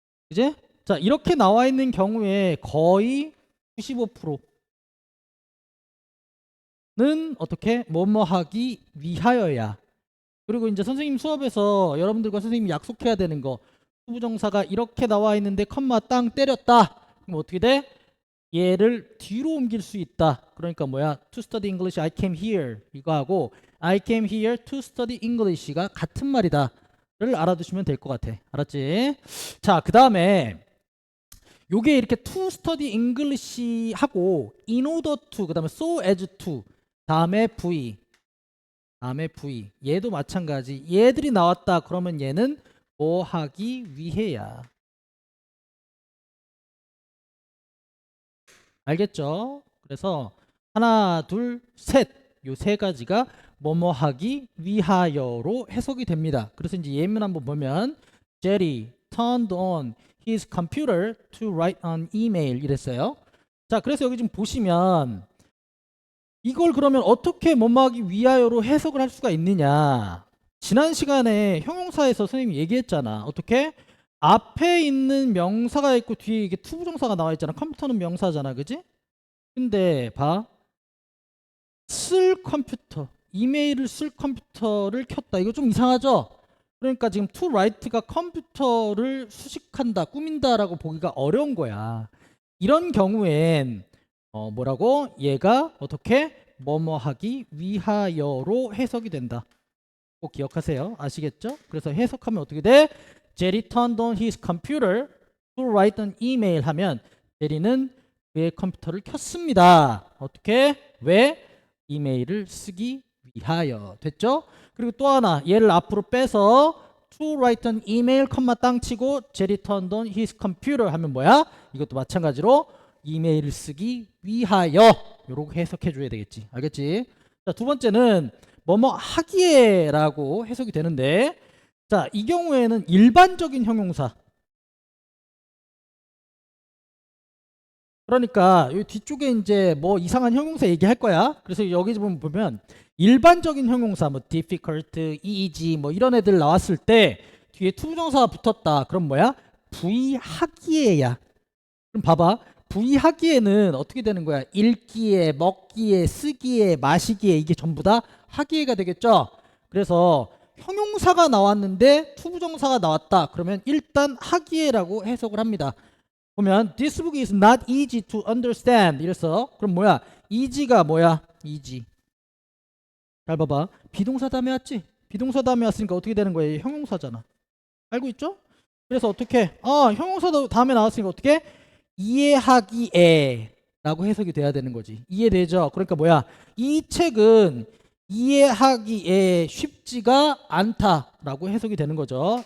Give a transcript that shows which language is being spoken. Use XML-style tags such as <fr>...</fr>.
<ko>이제 자, 이렇게 나와 있는 경우에 거의 95%는 어떻게 뭐뭐 하기 위하여야. 그리고 이제 선생님 수업에서 여러분들과 선생님이 약속해야 되는 거, 투부정사가 이렇게 나와 있는데 컴마 땅 때렸다. 그럼 어떻게 돼? 얘를 뒤로 옮길 수 있다. 그러니까 뭐야?</ko> <en>To study English, I came here</en> <ko>이거 하고</ko> <en>I came here to study English가</en> <ko>같은 말이다를 알아두시면 될 것 같아. 알았지? 자, 그 다음에 요게 이렇게</ko> <en>to study English</en> <ko>하고 in order to, 그 다음에 so as to, 다음에 V, 얘도 마찬가지. 얘들이 나왔다 그러면 얘는 뭐 하기 위해야. 알겠죠? 그래서 하나, 둘, 셋, 요 세 가지가 뭐뭐 하기 위하여로 해석이 됩니다. 그래서 이제 예문 한번 보면</ko> <en>Jerry turned on his computer to write an email</en> <ko>이랬어요. 자, 그래서 여기 좀 보시면 이걸 그러면 어떻게 뭐뭐 하기 위하여로 해석을 할 수가 있느냐. 지난 시간에 형용사에서 선생님이 얘기했잖아. 어떻게? 앞에 있는 명사가 있고 뒤에 이게 투부정사가 나와 있잖아. 컴퓨터는 명사잖아, 그지? 근데 봐, 쓸 컴퓨터, 이메일을 쓸 컴퓨터를 켰다. 이거 좀 이상하죠? 그러니까 지금 to write가 컴퓨터를 수식한다, 꾸민다라고 보기가 어려운 거야. 이런 경우엔 뭐라고? 얘가 어떻게 뭐뭐 하기 위하여로 해석이 된다. 꼭 기억하세요. 아시겠죠? 그래서 해석하면 어떻게 돼?</ko> <en>Jerry turned on his computer to write an email</en> <ko>하면 제리는 그의 컴퓨터를 켰습니다. 어떻게? 왜? 이메일을 쓰기 위하여. 됐죠? 그리고 또 하나, 얘를 앞으로 빼서</ko> <en>to write an email</en> <ko>컴마 땅 치고</ko> <en>Jerry turned on his computer</en> <ko>하면 뭐야? 이것도 마찬가지로 이메일을 쓰기 위하여. 요렇게 해석해 줘야 되겠지. 알겠지? 자, 두 번째는 뭐뭐 하기에라고 해석이 되는데, 자, 이 경우에는 일반적인 형용사. 그러니까 여기 뒤쪽에 이제 뭐 이상한 형용사 얘기할 거야. 그래서 여기 보면 일반적인 형용사 뭐 difficult, easy 뭐 이런 애들 나왔을 때 뒤에 투부정사가 붙었다. 그럼 뭐야? 부의하기에야. 그럼 봐봐. 부의하기에는 어떻게 되는 거야? 읽기에, 먹기에, 쓰기에, 마시기에 이게 전부 다 하기에가 되겠죠? 그래서 형용사가 나왔는데 투부정사가 나왔다. 그러면 일단 하기에라고 해석을 합니다. 보면</ko> <en>this book is not easy to understand</en> <ko>이래서 그럼 뭐야? easy가 뭐야? easy. 잘 봐봐. 비동사 다음에 왔지? 비동사 다음에 왔으니까 어떻게 되는 거야? 형용사잖아. 알고 있죠? 그래서 어떻게? 형용사 다음에 나왔으니까 어떻게? 이해하기에 라고 해석이 돼야 되는 거지. 이해되죠? 그러니까 뭐야? 이 책은 이해하기에 쉽지가 않다라고 해석이 되는 거죠.</ko>